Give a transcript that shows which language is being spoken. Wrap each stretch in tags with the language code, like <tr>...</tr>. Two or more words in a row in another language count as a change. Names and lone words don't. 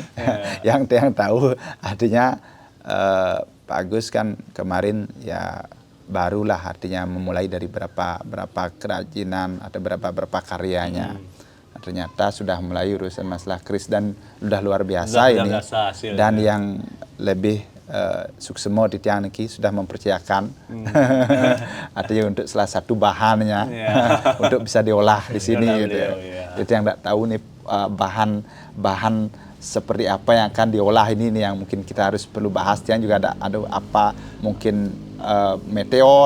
<id>Yang Tiang tahu artinya Pak Agus kan kemarin ya barulah, artinya memulai dari berapa kerajinan atau berapa karyanya. Ternyata sudah mulai urusan masalah keris dan sudah luar biasa ini. Dan yang lebih</id> <ban>suksemo di tiang niki</ban> <id>sudah mempercayakan artinya untuk salah satu bahannya untuk bisa diolah di sini gitu ya. Itu yang tidak tahu nih bahan seperti apa yang akan diolah ini nih yang mungkin kita harus perlu bahas. Tiang juga ada apa mungkin meteor.</id>